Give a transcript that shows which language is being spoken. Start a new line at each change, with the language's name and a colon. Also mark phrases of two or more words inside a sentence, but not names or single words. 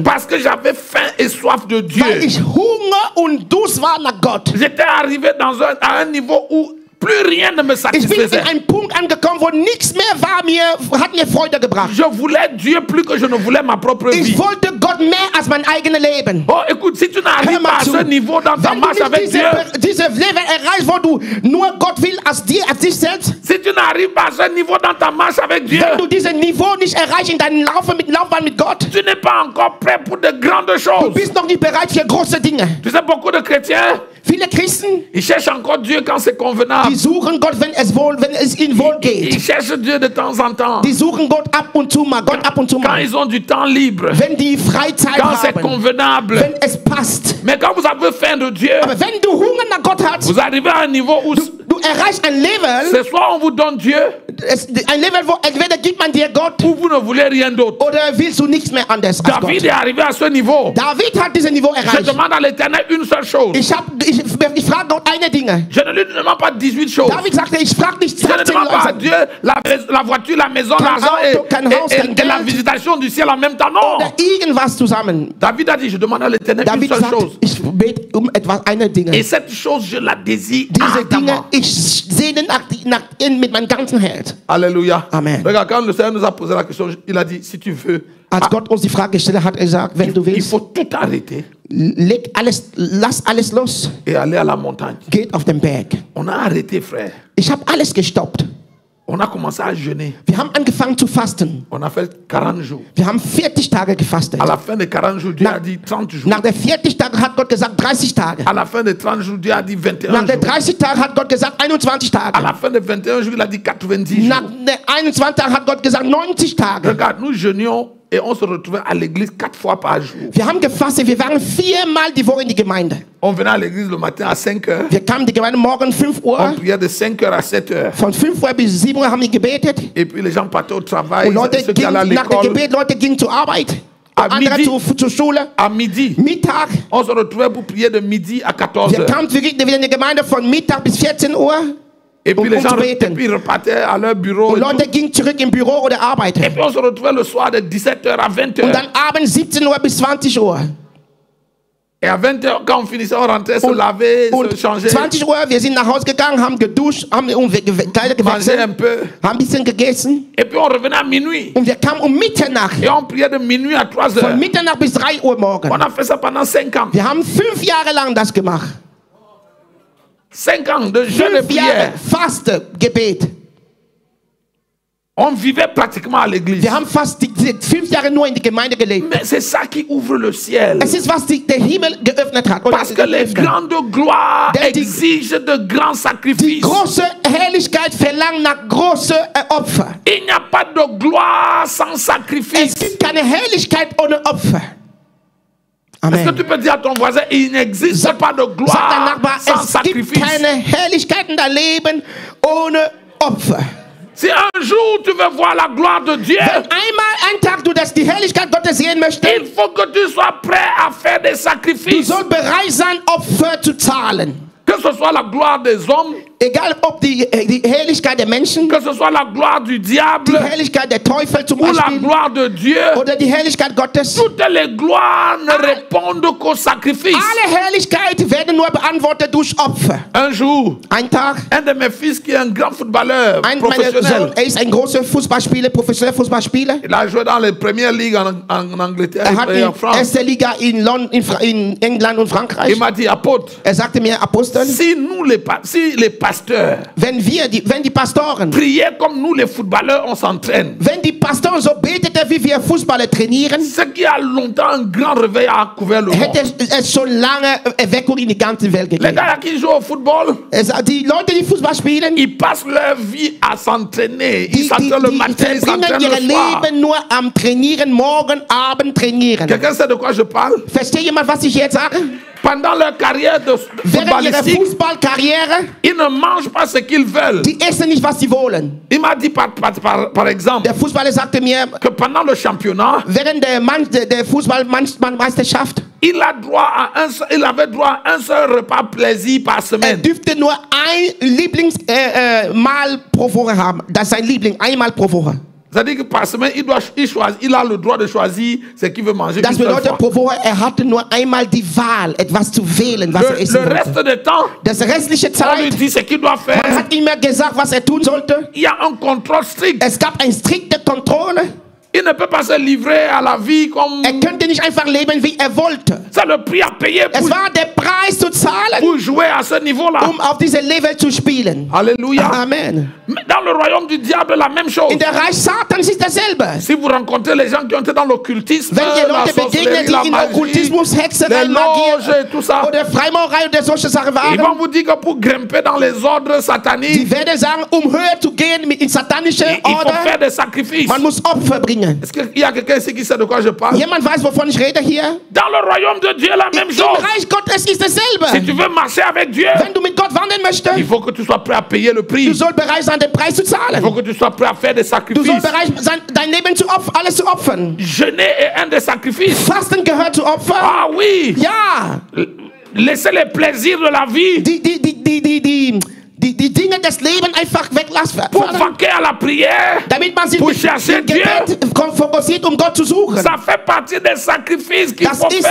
French: Parce que j'avais faim et soif de Dieu.
German: Weil ich Hunger und Durst war nach Gott.
French: J'étais arrivé à un niveau où plus rien ne me
German: Ich bin
French: satisfaisait.
German: in einen Punkt angekommen, wo nichts mehr hat mir Freude gebracht.
French: Je voulais Dieu plus que je ne voulais ma propre vie.
German: Ich wollte Gott mehr als mein eigenes Leben.
French: Oh, écoute, si tu n'arrives
German: Hör mal
French: pas à
German: zu.
French: ce niveau dans ta
German: Wenn du
French: marche
German: nicht
French: avec Dieu,
German: diese Level erreichst, wo du nur Gott will als dich selbst,
French: si tu n'arrives pas à ce niveau dans ta marche avec Dieu,
German: wenn du dieses Niveau nicht erreichst in deinem Laufbahn mit Gott,
French: tu n'es pas encore prêt pour de grandes
German: du
French: choses.
German: bist noch nicht bereit für große Dinge.
French: Tu sais, beaucoup de chrétiens,
German: Viele Christen,
French: ils cherchent encore Dieu quand c'est convenable.
German: die suchen Gott, wenn es ihnen wohl geht.
French: Ils cherchent Dieu de temps en temps.
German: Die suchen Gott ab und zu mal,
French: Quand ils ont du temps libre,
German: wenn die Freizeit
French: quand c'est
German: haben,
French: convenable.
German: wenn es passt.
French: Mais quand vous avez faim de Dieu,
German: Aber wenn du Hunger nach Gott hast,
French: vous arrivez à un niveau où
German: du erreichst ein Level,
French: c'est soit on vous donne Dieu
German: ein Level, wo entweder gibt man dir Gott
French: ou vous ne voulez rien d'autre.
German: oder willst du nichts mehr anders als
French: David
German: Gott.
French: est arrivé à ce niveau.
German: David hat dieses Niveau
French: Je
German: erreicht.
French: demande à l'Éternel une seule chose.
German: Ich frage Gott eine Dinge.
French: Je ne lui demande pas 18 choses.
German: David sagte, ich frage nicht
French: Je ne
German: 18
French: demande pas à
German: Leute.
French: Dieu la voiture, la maison,
German: Kein
French: l'argent
German: Auto, kein Haus, kein
French: et la
German: Geld.
French: visitation du ciel en même temps. Non.
German: Oder irgendwas zusammen.
French: David a dit, je demande à l'Éternel une
German: David
French: seule
German: sagt,
French: chose.
German: ich bete eine Dinge.
French: Et cette chose, je la désire
German: Diese Dinge,
French: ardemment.
German: ich sehne nach ihnen mit meinem ganzen Herz.
French: Alléluia.
German: Amen.
French: Regarde, quand le Seigneur nous a posé la question, il a dit, si tu veux,
German: Als Gott uns die Frage gestellt hat, er gesagt, wenn du
French: il
German: willst,
French: faut tout arrêter
German: lass alles los,
French: et aller à la montagne.
German: geht auf den Berg.
French: On a arrêté, frère.
German: Ich habe alles gestoppt.
French: On a commencé à jeûner.
German: Wir haben angefangen zu fasten.
French: On a fait 40 jours.
German: Wir haben 40 Tage gefastet.
French: À la fin des 40 jours, Dieu a dit 30 jours.
German: Nach der 40 Tage hat Gott gesagt 30 Tage.
French: À la fin des 30 jours, Dieu a dit 21
German: Nach der
French: jours.
German: 30 Tage hat Gott gesagt 21
French: À
German: Tage.
French: la fin des 21 jours, il a dit 90
German: Nach
French: jours.
German: der 21 Tage hat Gott gesagt 90 Tage.
French: Regarde, nous jeûnions et on se retrouvait à l'église 4 fois par jour.
German: Wir haben gefastet, wir waren 4-mal die Woche in die Gemeinde.
French: On venait à l'église le matin à 5 heures.
German: Wir kamen in die Gemeinde morgen 5
French: On
German: Uhr.
French: priait de 5 heures à 7 heures.
German: Von 5 Uhr bis 7 Uhr haben wir gebetet.
French: Et puis les gens partaient au travail.
German: Und Leute
French: Ceux qui allaient à
German: gingen, nach dem
French: l'école.
German: Gebet, Leute gingen zur Arbeit.
French: À
German: Andere
French: midi.
German: zur Schule.
French: À midi,
German: Mittag.
French: on se retrouvait pour prier de midi à 14
German: Wir
French: heures.
German: kamen wieder in die Gemeinde von Mittag bis 14 Uhr.
French: Et puis les gens
German: zu beten.
French: repartaient à leur bureau.
German: Und
French: Et, tout.
German: Leute gingen zurück im Büro oder
French: Et
German: arbeiten.
French: puis on se retrouvait le soir de 17 heures à 20
German: Und
French: heures.
German: dann abends 17 Uhr bis 20 Uhr.
French: Et à 20 heures, quand on finissait, on rentrait, se laver,
German: Und
French: se changer,
German: 20 Uhr, wir sind nach Hause gegangen, haben geduscht, haben Kleider
French: manger un
German: gewechselt,
French: peu.
German: haben ein bisschen gegessen.
French: Et puis on revenait à minuit.
German: Und wir kamen um Mitternacht.
French: Et on priait de minuit à 3 heures.
German: Von Mitternacht bis 3 Uhr morgen.
French: On a fait ça pendant 5 ans.
German: Wir haben 5 Jahre lang das gemacht.
French: 5 ans de jeûne et
German: 5 Jahre
French: prière.
German: Faste, Gebet.
French: On vivait pratiquement à l'église.
German: Wir haben fast die 5 Jahre nur in die Gemeinde gelebt.
French: Mais c'est ça qui ouvre le ciel.
German: Es ist, was der Himmel geöffnet hat. Oder
French: Parce que les grandes gloires exigent de grands
German: die
French: sacrifices.
German: große Herrlichkeit verlangt nach großen Opfer.
French: Il n'y a pas de gloire sans sacrifice.
German: Es gibt keine Herrlichkeit ohne Opfer.
French: Est-ce que
German: Amen.
French: tu peux dire à ton voisin, il n'existe pas de
German: Sag dein
French: gloire
German: Nachbar,
French: sans
German: es gibt
French: sacrifice.
German: keine Herrlichkeit in deinem Leben ohne Opfer.
French: Si un jour tu veux voir la gloire de Dieu,
German: Wenn einmal ein Tag du die Herrlichkeit Gottes sehen möchtest,
French: il faut que tu sois prêt à faire des
German: du
French: sacrifices.
German: sollst bereit sein, Opfer zu zahlen.
French: Que ce soit la gloire des hommes,
German: Egal ob die Herrlichkeit der Menschen,
French: que ce soit la gloire du
German: die
French: diable
German: Herrlichkeit der Teufel zum
French: ou la
German: Beispiel,
French: gloire de Dieu,
German: oder die Herrlichkeit Gottes.
French: toutes les gloires ne répondent qu'au sacrifice.
German: Alle Herrlichkeit werden nur beantwortet durch Opfer.
French: Un jour,
German: Ein Tag,
French: un de mes fils qui est un grand footballeur
German: mein
French: professionnel,
German: Sohn, ist ein großer Fußballspieler, professioneller Fußballspieler.
French: il a joué dans les premières ligues en Angleterre
German: Hat
French: et en
German: in
French: France.
German: erster Liga in England und Frankreich.
French: Il m'a dit, apôtre,
German: Sagte mir, Apostel,
French: si les pasteurs
German: wenn die Pastoren,
French: priaient comme nous les footballeurs, on s'entraîne.
German: wenn die Pastoren so beteten, wie wir Fußballer trainieren,
French: Ce qui a longtemps un grand réveil a couvert le monde.
German: hätte es schon lange Erweckung in die ganze Welt
French: Les
German: gegeben.
French: gars qui jouent au football,
German: Die Leute, die Fußball spielen,
French: ils passent leur vie à s'entraîner. Ils
German: die
French: s'entraînent le matin, ils
German: verbringen
French: s'entraînent
German: ihr
French: le soir.
German: Leben nur am Trainieren, morgen, Abend trainieren.
French: Quelqu'un sait de quoi je parle?
German: Versteht jemand, was ich jetzt sage?
French: Pendant leur carrière de
German: Während ihrer
French: footballistique,
German: Fußballkarriere,
French: ils ne mangent pas ce qu'ils veulent.
German: die essen nicht, was sie wollen.
French: Il m'a dit par exemple
German: Der Fußballer sagte mir,
French: que pendant le championnat,
German: während der Fußballmeisterschaft,
French: il avait droit à un seul repas plaisir par semaine.
German: dürfte nur ein Lieblingsmahl pro Woche haben. Das ist sein Liebling, einmal pro Woche.
French: C'est-à-dire que par semaine, il a le droit de choisir ce qu'il veut manger.
German: Das
French: Une seule
German: bedeutet,
French: fois.
German: pro Woche, hatte nur einmal die Wahl, etwas zu wählen, was
French: Le
German: essen
French: reste
German: wollte.
French: du temps,
German: Das restliche
French: on lui
German: Zeit,
French: dit ce qu'il doit
German: man
French: faire.
German: hat ihm mehr gesagt, was tun sollte.
French: Il y a un contrôle strict.
German: Es gab eine strikte Kontrolle.
French: Il ne peut pas se livrer à la vie comme...
German: Könnte nicht einfach leben, wie wollte.
French: C'est le prix à payer
German: Es war der Preis zu zahlen,
French: pour jouer à ce niveau-là.
German: auf diesem Level zu spielen.
French: Alléluia.
German: Amen.
French: Mais dans le royaume du diable, la même chose.
German: In der Reich Satans ist dasselbe.
French: Si vous rencontrez les gens qui ont été dans l'occultisme,
German: Wenn ihr
French: la
German: Leute begegnet,
French: sorcellerie, la
German: die in
French: magie,
German: Okkultismus, Hexerei,
French: les loges
German: Magie
French: et tout ça,
German: oder Freimaurerei oder solche Sachen
French: ils vont
German: waren,
French: vous dire que pour grimper dans les ordres
German: die
French: sataniques,
German: werden sagen, höher zu gehen in satanische
French: il faut faire
German: Order,
French: des sacrifices.
German: man muss Opfer bringen.
French: Est-ce qu'il y a quelqu'un ici qui sait de quoi je parle?
German: Jemand weiß, wovon ich rede hier?
French: Dans le royaume de Dieu, la même
German: Im
French: chose.
German: Reich Gottes ist
French: Si
German: dasselbe.
French: tu veux marcher avec Dieu,
German: Wenn du mit Gott wandeln
French: il
German: möchtest,
French: faut que tu sois prêt à payer le
German: du
French: prix.
German: sollst bereit sein, den Preis zu
French: Il faut
German: zahlen.
French: que tu sois prêt à faire des
German: Du
French: sacrifices.
German: sollst bereit sein, dein Leben alles zu opfern.
French: Jeûner est un des sacrifices.
German: Fasten gehört zu Opfer.
French: Ah oui.
German: Ja,
French: Laisser les plaisirs de la vie
German: die Dinge des Lebens einfach weglassen.
French: pour vaquer à la prière.
German: Damit man sich
French: Pour
German: mit
French: chercher
German: dem Gebet fokussiert, um Gott zu suchen.
French: Ça fait partie des sacrifices qu'il
German: Das
French: faut
German: ist,